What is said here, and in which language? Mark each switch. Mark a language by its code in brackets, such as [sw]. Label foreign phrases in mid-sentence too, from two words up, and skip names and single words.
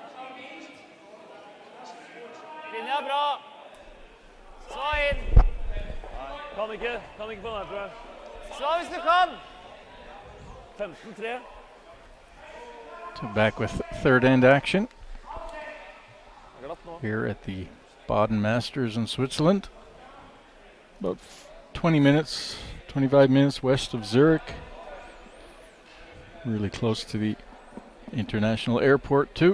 [no] Linja er bra. Slå inn. Kan ikke på den her, tror jeg. Slå hvis du kan. 15-3. [en] So back with third end action here at the Baden Masters in Switzerland. About 25 minutes west of Zurich. Really close to the international airport too.